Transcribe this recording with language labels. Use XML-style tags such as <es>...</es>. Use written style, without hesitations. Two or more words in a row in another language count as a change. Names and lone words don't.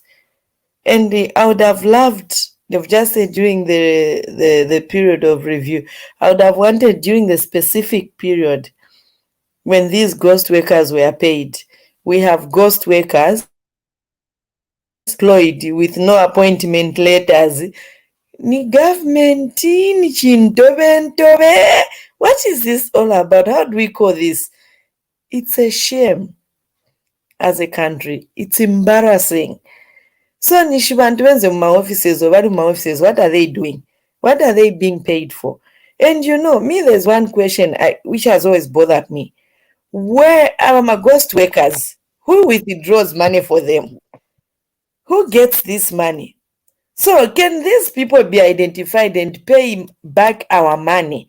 <en>And I would have loved, they've just said during the period of review, I would have wanted during the specific period when these ghost workers were paid. We have ghost workers employed with no appointment letters.</en> <bem>Ni government ni chintobe.</bem> <en>What is this all about? How do we call this? It's a shame as a country. It's embarrassing. So</en> <bem>nishibantu benze mu offices or bali mu offices,</bem> <en>what are they doing? What are they being paid for? And me, there's one question which has always bothered me. Where are my ghost workers? Who withdraws money for them? Who gets this money? So can these people be identified and pay back our money?</en>